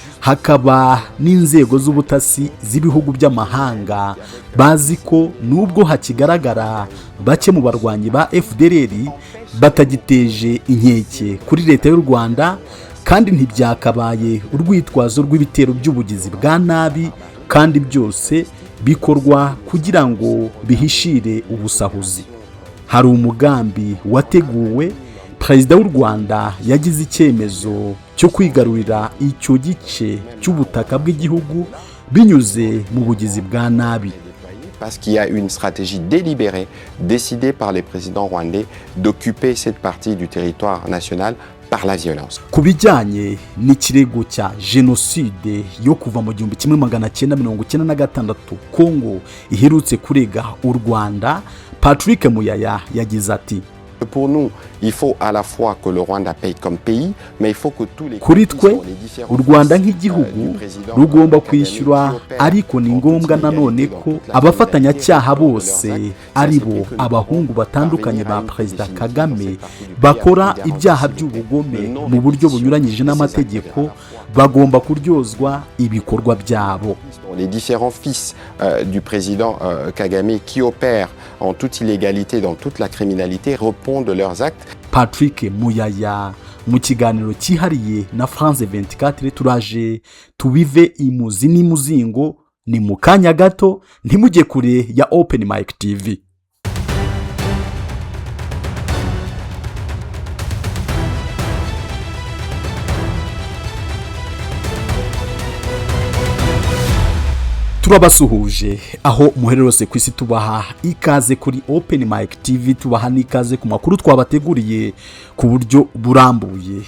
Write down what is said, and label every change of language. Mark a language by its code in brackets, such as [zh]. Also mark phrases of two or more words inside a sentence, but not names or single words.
[rw] hakaba n'inzego z'ubutasi z'ibihugu by'amahanga bazi ko nubwo hakigaragara bake mu barwanyi ba FDLR batagiteje inkeke kuri leta y'u Rwanda, kandi ntibyakabaye urwitwazo rw'ibitero by'ubugizi bwa nabi, kandi byose bikorwa kugira ngo bihishire ubusahuzi. Hari umugambi wateguwe, Perezida w'u Rwanda yagize icyemezo cyo kwigarurira icyo gice cy'ubutaka bw'igihugu binyuze mu bugizi bwa nabi. [fr] Parce qu'il y a une stratégie délibérée décidée par les présidents rwandais d'occuper cette partie du territoire national par la violence. [rw] Kubijyanye n'ikirego cya jenoside yo kuva mu 1996 Kongo iherutse kurega u Rwanda, Patrick Muyaya yagize ati [fr] pour nous, il faut à la fois que le Rwanda paye comme pays, mais il faut que tous les [rw] kuri twe u Rwanda nk'igihugu rugomba kwishyura, ariko ni ngombwa nanone ko abafatanyacyaha bose ari bo abahungu batandukanye ba Perezida Kagame bakora ibyaha by'ubugome mu buryo bunyuranyije n'amategeko bagomba kuryozwa ibikorwa byabo. [fr] Les différents fils du président Kagame qui opèrent en toute illégalité dans toute la criminalité répondent de leurs actes. [rw] Patrick Muyaya mu kiganiro cyihariye na France 24 turaje tubive imuzi n'imuzingo, ni mu kanya gato, ntimujye kure ya Open Mic TV. Turabasuhuje aho muhererose ku isi, tubaha ikaze kuri Open Mic TV, tubaha n'ikaze ku makuru twabateguriye ku buryo burambuye.